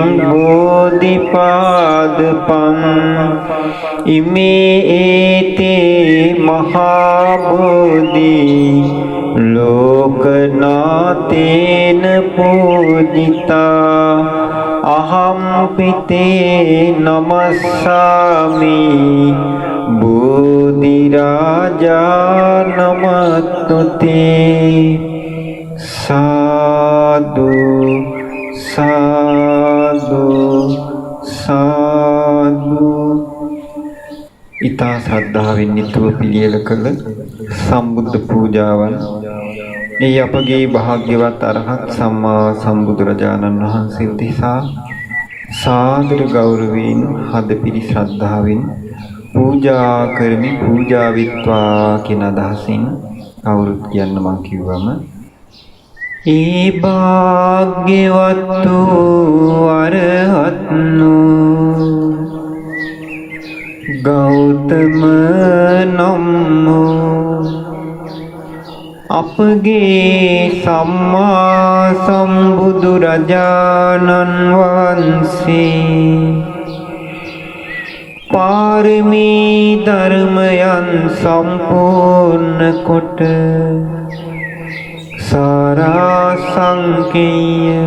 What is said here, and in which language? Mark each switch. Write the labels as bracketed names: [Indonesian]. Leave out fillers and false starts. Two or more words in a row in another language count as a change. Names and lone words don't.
[Pali] बोधिपादपम् इमे एते महाबोधि लोकनाथेन पूजिता अहं पिते नमस्सामि बोधिराजा नमस्तुते साधु साधु साधु [Sinhala] ඉතා ශ්‍රද්ධාවෙන් නිතුව පිළියෙල කළ සම්බුද්ධ පූජාවන් ඒ අපගේ භාග්‍යවත් අරහත් සම්මා සම්බුදුරජාණන් වහන්සේ දෙසා සාදර ගෞරවයෙන් හදපිරි ශ්‍රද්ධාවෙන් පූජා කරමි පූජා විත්වා කියන අදහසින් කවුරුත් කියන්න මං කිව්වම ඒ භාග්‍යවත් වූ අරහත්නෝ [Pali] गौतम नमो [Sinhala] අපගේ සම්මා සම්බුදුරජාණන් වහන්සේ පාරමී ධර්මයන් සම්පූර්ණ කොට සාරාංශකේය